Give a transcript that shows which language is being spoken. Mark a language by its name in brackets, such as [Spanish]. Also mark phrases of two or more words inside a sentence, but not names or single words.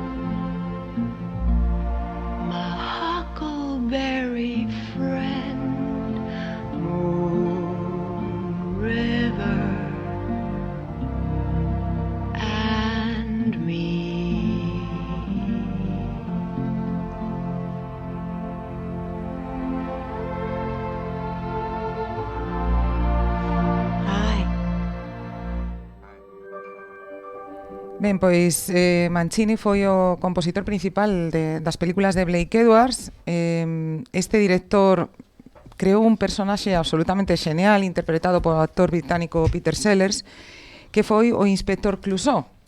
[English] My huckleberry friend, Moon River, and me. Hi. [Galician] Ben, pois Mancini foi o compositor principal das películas de Blake Edwards. Este director creou un personaxe absolutamente genial interpretado polo actor británico Peter Sellers, que foi o inspector Clouseau.